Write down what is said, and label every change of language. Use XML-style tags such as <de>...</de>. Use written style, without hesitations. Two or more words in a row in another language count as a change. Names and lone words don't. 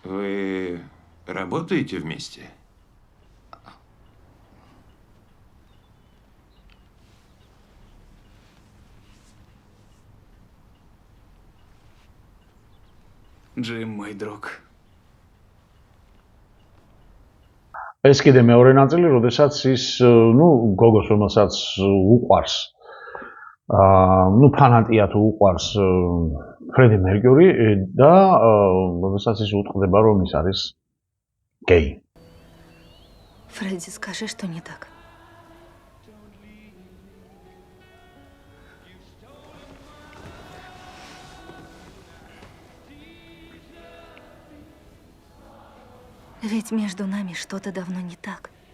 <ru>Вы работаете вместе? Джим, мой друг.</ru> <ka>ეს კიდე მეორე ნაწილი, როდესაც ის, გოგოს, რომელსაც უყვარს, ფანატია თუ уყვარს ფრედი მერკური და როდესაც ის უტყდება, რომ ის არის გეი.</ka> <ru>Фредди, скажи, что не так. Ведь между нами что-то давно не так.</ru>